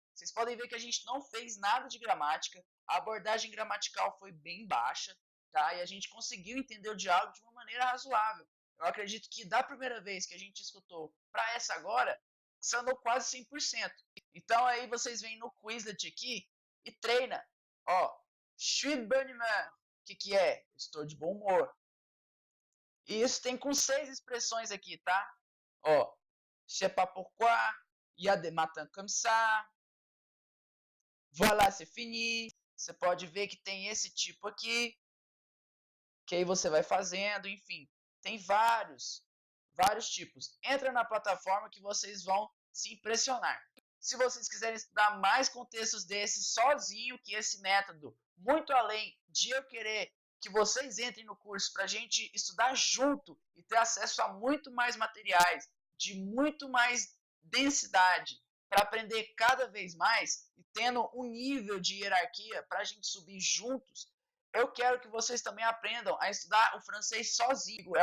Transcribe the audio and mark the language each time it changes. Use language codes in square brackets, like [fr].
[pt] Vocês podem ver que a gente não fez nada de gramática, a abordagem gramatical foi bem baixa, tá? E a gente conseguiu entender o diálogo de uma maneira razoável. Eu acredito que da primeira vez que a gente escutou para essa agora, sanou quase 100%. Então aí vocês vêm no Quizlet aqui e treina. [fr] Ó, je suis de bonne humeur. [pt] O que é? Estou de bom humor. E isso tem com 6 expressões aqui, tá? [fr] Ó, je sais pas pourquoi, il y a des matins comme ça, voilà, c'est fini. [pt] Você pode ver que tem esse tipo aqui, que aí você vai fazendo, enfim. Tem vários tipos. Entra na plataforma que vocês vão se impressionar. Se vocês quiserem estudar mais contextos desses sozinho, que esse método, muito além de eu querer que vocês entrem no curso para a gente estudar junto e ter acesso a muito mais materiais, de muito mais densidade, para aprender cada vez mais e tendo um nível de hierarquia para a gente subir juntos, eu quero que vocês também aprendam a estudar o francês sozinho.